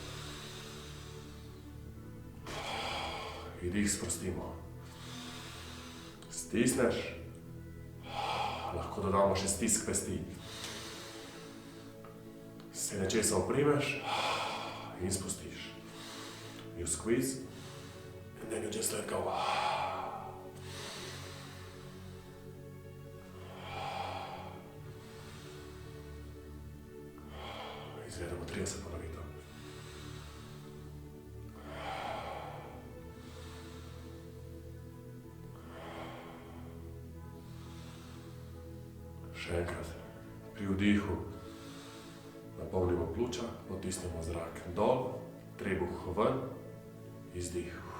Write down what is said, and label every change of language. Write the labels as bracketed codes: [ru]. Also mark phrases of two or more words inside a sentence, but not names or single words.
[sl] Vdih sprostimo. Stisneš, lahko dodamo še stisk pesti. Se nečesa oprimeš in spustiš. [en] You squeeze and then you just let go. [sl] Izvedemo 30 ponovitev. Še enkrat, pri vdihu napolnimo pljuča, potisnemo zrak dol, trebuh ven, izdih.